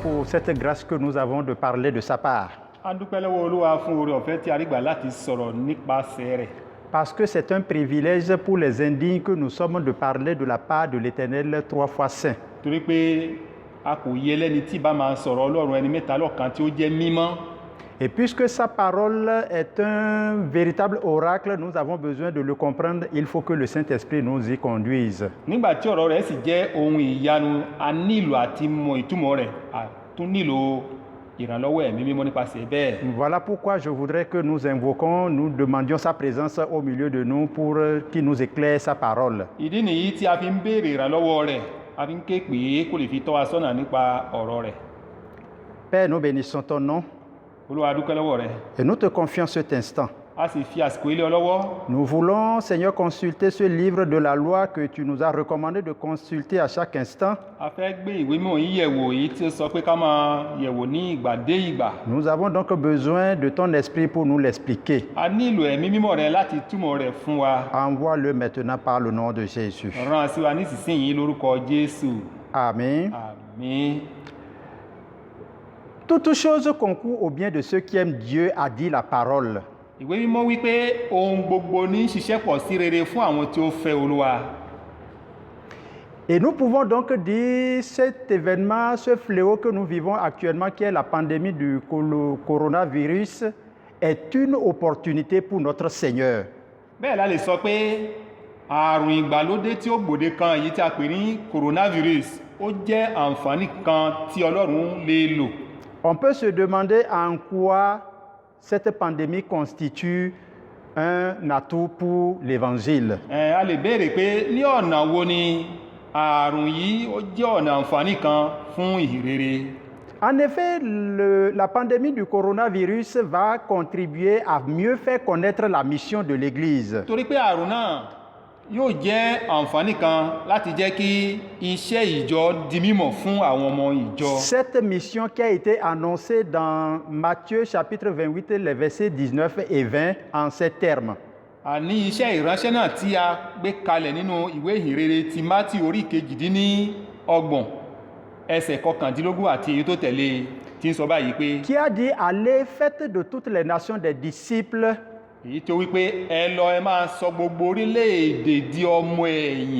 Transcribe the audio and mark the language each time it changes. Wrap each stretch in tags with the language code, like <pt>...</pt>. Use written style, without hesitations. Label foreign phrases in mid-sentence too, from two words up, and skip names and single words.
<fr>cette grâce que nous avons de parler de sa part.</fr> <yo>A dúpẹ́ lọ́wọ́ Olúwa fún oore ọ̀fẹ́ tí a rí gbà láti sọ̀rọ̀ nípasẹ̀ rẹ̀.</yo> <fr>Parce que c'est un privilège pour les indignes que nous sommes de parler de la part de l'Éternel 3 fois saint.</fr> <yo>Torí pé a kò yẹ lẹ́ni tí bá máa sọ̀rọ̀ Ọlọ́run ẹni mẹ́ta lọ́kan tí ó jẹ́ mímọ́.</yo> <fr>Et puisque sa parole est un véritable oracle, nous avons besoin de le comprendre. Il faut que le Saint-Esprit nous y conduise.</fr> <yo>Nígbà tí ọ̀rọ̀ rẹ̀ sì jẹ́ ohun ìyanu, a nílò àti mọ ìtumọ̀ rẹ̀, a tún nílò ìrànlọ́wọ́ ẹ̀mí mímọ́ nípasẹ̀ bẹ́ẹ̀.</yo> <fr>Voilà pourquoi je voudrais que nous invoquions, nous demandions sa présence au milieu de nous pour qu'il nous éclaire sa parole.</fr> <yo>Ìdí nìyí tí a fi ń béèrè ìrànlọ́wọ́ rẹ̀, a fi ń ké pè é kó lè fi tọ́ wa sọ́nà nípa ọ̀rọ̀ rẹ̀.</yo> <fr>Père, nous bénissons ton nom</fr> <yo>Olúwa a dúpẹ́ lọ́wọ́ rẹ̀.</yo> <fr>et nous te confions cet instant.</fr> <yo>A sì fi àsìkò ilé ọ lọ́wọ́.</yo> <fr>Nous voulons, Seigneur, consulter ce livre de la loi que tu nous as recommandé de consulter à chaque instant.</fr> <yo>A fẹ́ gbé ìwé mímọ́ yìí yẹ̀wò èyí tí ó sọ pé ká máa yẹ̀wò ní ìgbà dé ìgbà.</yo> <fr>Nous avons donc besoin de ton esprit pour nous l'expliquer.</fr> <yo>A nílò ẹ̀mí mímọ́ rẹ̀ láti túmọ̀ rẹ̀ fún wa.</yo> <fr>Envoie-le maintenant par le nom de Jésus.</fr> <yo>Rán sí wa nísinsìnyí lórúkọ Jésù.</yo> <fr>Amen.</fr> <yo>Àmín.</yo> <fr>Toute chose concourt au bien de ceux qui aiment Dieu, a dit la parole.</fr> <yo>Ìwé mímọ́ wípé ohun gbogbo ní ṣiṣẹ́ pọ̀ sí rere fún àwọn tí ó fẹ́ Olúwa.</yo> <fr>Et nous pouvons donc dire cet événement, ce fléau que nous vivons actuellement, qui est la pandémie du coronavirus, est une opportunité pour notre Seigneur.</fr> <yo>Bẹ́ẹ̀ la lè sọ pé àrùn ìgbàlódé tí ó gbòde kan èyí tí a pè ní coronavirus ó jẹ́ àǹfààní kan tí Ọlọ́run lè lò.</yo> <fr>On peut se demander en quoi cette pandémie constitue un atout pour l'Évangile.</fr> <yo>A lè béèrè pé ní ọ̀nà wo ni àrùn yìí ó jẹ́ ọ̀nà àǹfààní kan fún ìhìnrere.</yo> <fr>En effet, la pandémie du coronavirus va contribuer à mieux faire connaître la mission de l'Église.</fr> <yo>Torí pé àrùn náà yóò jẹ́ àǹfààní kan láti jẹ́ kí iṣẹ́ ìjọ di mímọ̀ fún àwọn ọmọ ìjọ.</yo> <fr>Cette mission qui a été annoncée dans Matthieu chapitre 28, les versets 19 et 20 en ces termes.</fr> <yo>Àní iṣẹ́ ìránṣẹ́ náà tí a gbé kalẹ̀ nínú ìwé ìhìnrere ti Mátíù orí kejìdínlọ́gbọ̀n ẹsẹ̀ kọkàndínlógún àti èyí tó tẹ̀lé tí ń sọ báyìí pé.</yo> <fr>Qui a dit, allez, faites de toutes les nations des disciples.</fr> <yo>Èyí tó wípé ẹ lọ ẹ máa sọ gbogbo orílẹ̀-èdè di ọmọ ẹ̀yìn.</yo>